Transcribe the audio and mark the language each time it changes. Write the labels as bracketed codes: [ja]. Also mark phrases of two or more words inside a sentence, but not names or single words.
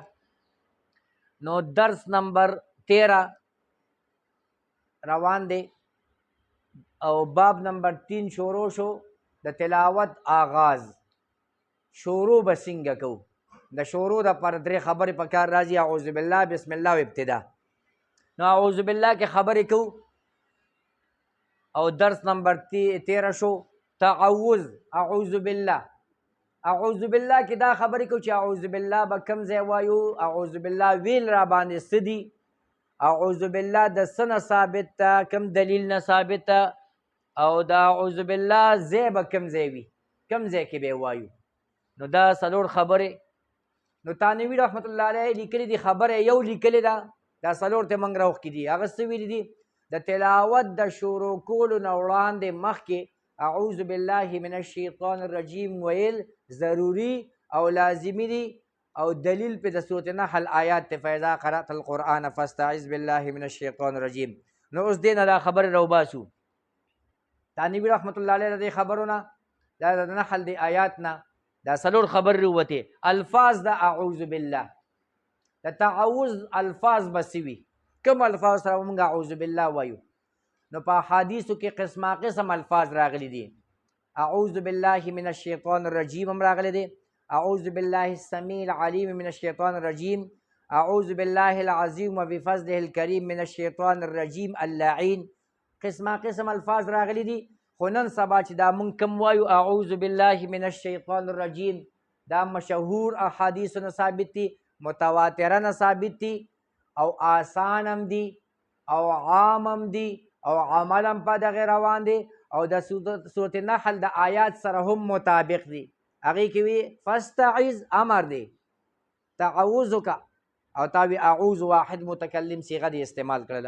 [ps] نو درس نمبر 13 روان دی او باب نمبر 3 شروع شو. د تلاوت آغاز شروع به څنګه کوو، د شروع د پر درې خبرې په کار راځي، [ar] اعوذ بالله بسم الله [ps] او ابتدا. نو [ar] اعوذ بالله [ps] کې خبرې کوو او درس نمبر 13 شو. تعوذ [ar] اعوذ بالله، اعوذ بالله [ps] کې دا خبرې کوو چې [ar] اعوذ بالله [ps] به کوم ځای وایو، [ar] اعوذ بالله [ps] ویل را باندې څه دي، [ar] اعوذ بالله [ps] د څه نه ثابت ده، کوم دلیل نه ثابت ده، او دا [ar] اعوذ بالله [ps] ځای به کوم ځای وي، کوم ځای کې به وایو. نو دا څلور خبرې. نو تانوي [ar] رحمت الله علیه [ps] لیکلي دي، خبره یو لیکلې ده، دا څلور ته موږ راوښکي دي. هغه څه ویلي دي؟ د تلاوت د شروع کولو نه وړاندې مخکې [ar] اعوذ بالله من الشیطان الرجیم [ps] ویل ضروري او لازمي دي، او دلیل په د سورة نحل آیات ته [ar] فاذا قرأت القرآن فاستعذ بالله من الشیطان الرجیم. [ps] نو اوس دې نه دا خبرې راوباسو. تانوي [ar] رحمت الله علیه [ps] د دې خبرونه، دا د نحل د آیات نه دا څلور خبرې ووتې. الفاظ د [ar] اعوذ بالله [ps] د تعوذ الفاظ به څه وي، کوم الفاظ سره موږ [ar] اعوذ بالله [ps] وایو. نو په حدیثو کې قسمه قسم الفاظ راغلي دي. [ar] اعوذ بالله من الشیطان الرجیم هم راغلی دی، اعوذ بالله السمیع العلیم من الشیطان الرجیم، اعوذ بالله العظیم وبفضله الکریم من الشیطان الرجیم اللعین. [ps] قسمه قسم الفاظ راغلي دي. خو نن سبا چې دا مونږ کوم وایو [ar] اعوذ بالله من الشیطان الرجیم، [ps] دا مشهور احادیثو نه ثابت دي، متواتره نه ثابت دي، او آسان هم دي او عام هم دي او عمل هم په دغې روان دي، او د سورة نحل د آیات سره هم مطابق دي. هغې کې وي فاستعذ امر دی، تعوذ وکړه، او تا وي اعوذ واحد متکلم صیغه دې استعمال کړله.